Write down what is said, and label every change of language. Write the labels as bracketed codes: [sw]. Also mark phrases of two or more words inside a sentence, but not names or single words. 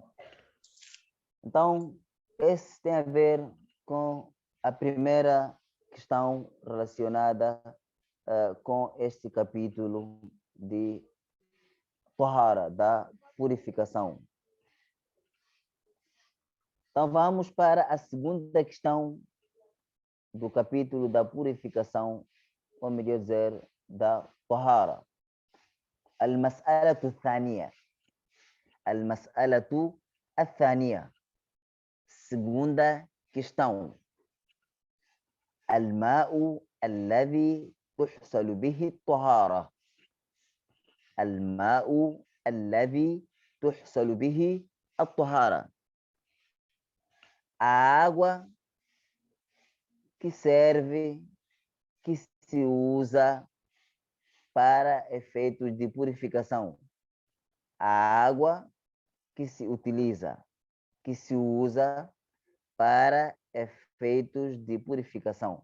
[pt] Então, esse tem a ver com a primeira questão relacionada com este capítulo de Tahara, da purificação. Então, vamos para a segunda questão do capítulo da purificação, ou melhor dizer, da Tahara. [ar] المسألة الثانية. المسألة الثانية. [pt] Segunda questão. [ar] الماء الذي تحصل به الطهارة. الماء الذي تحصل به الطهارة. [pt] A água que serve, que se usa para efeitos de purificação. A água que se utiliza, que se usa para efeitos de purificação.